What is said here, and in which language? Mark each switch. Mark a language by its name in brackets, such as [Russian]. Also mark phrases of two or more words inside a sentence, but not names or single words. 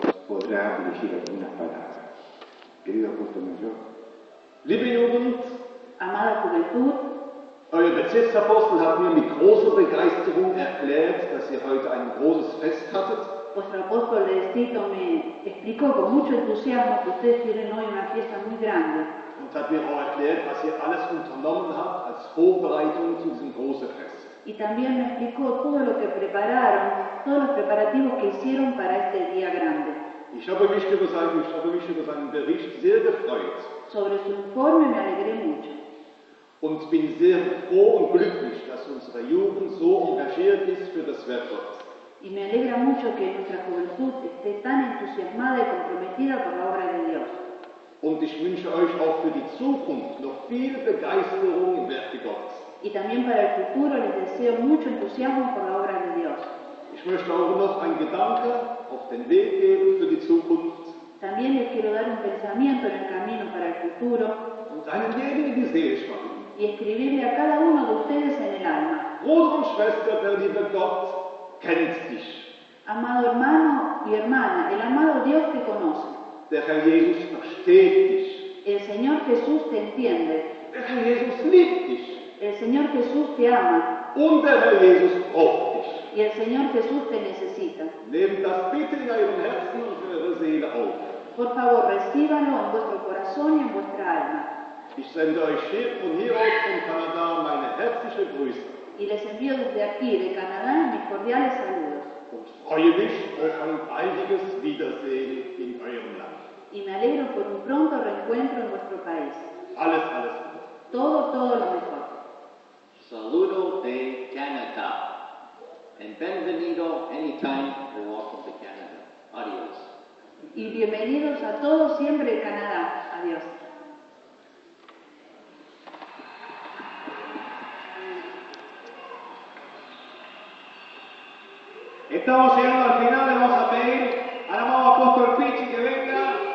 [Spanish] podrá dirigir algunas palabras. Querido apóstol mayor. [German] Liebe Jugend, [Spanish] Amada juventud, [German] euer Bezirksapostel hat mir mit großer Begeisterung erklärt, dass ihr heute ein großes Fest hattet. [Spanish] vuestro apóstol de Tito me explicó con mucho entusiasmo que ustedes tienen hoy una fiesta muy grande [German] Und hat mir auch erklärt, was ihr alles unternommen habt als Vorbereitung zu diesem großen Fest. [Spanish] y también me explicó todo lo que prepararon, todos los preparativos que hicieron para este día grande. [German] Ich habe mich über seinen Bericht sehr gefreut [Spanish] Sobre su informe me alegré mucho [German] und bin sehr froh und glücklich, dass unsere Jugend so engagiert ist für das Werk Gottes. [Spanish] y me alegra mucho que nuestra juventud esté tan entusiasmada y comprometida por la obra de Dios. [German] Und ich wünsche euch auch für die Zukunft noch viel Begeisterung im Werke Gottes. [Spanish] Y también para el futuro les deseo mucho entusiasmo por la obra de Dios. [German] Ich möchte auch noch einen Gedanke auf den Weg geben für die Zukunft [Spanish] También les quiero dar un pensamiento en el camino para el futuro [German] und einen jeden in die Seele schreiben. [Spanish] y escribirle a cada uno de ustedes en el alma. [German] Bruder und Schwester, der liebe Gott kennt dich. [Spanish] Amado hermano y hermana, el amado Dios te conoce. [German] Der Herr Jesus versteht dich. [Spanish] El Señor Jesús te entiende. [German] Der Herr Jesus liebt dich. [Spanish] El Señor Jesús te ama. [German] Und der Herr Jesus braucht dich. [Spanish] Y el Señor Jesús te necesita. [German] Nehmt das bitte in eurem Herzen und in eurer Seele auf. [Spanish] Por favor, recíbanlo en vuestro corazón y en vuestra alma. [German] Ich sende euch von hier aus von Kanada meine herzliche Grüße. [Spanish] Y les envío desde aquí, de Canadá, mis cordiales saludos. [German] Und freue mich auf ein baldiges Wiedersehen in eurem Land. [Spanish] Y me alegro por un pronto reencuentro en vuestro país. [German] Alles Gute. [Spanish] Todo lo mejor. Saludo de Canadá. [English] And benvenido anytime you're welcome to Canada. [Spanish] Adios. Y bienvenidos a todos siempre de Canadá. Adiós. Estamos llegando al final, le vamos a pedir al amado apóstol Pichi que venga.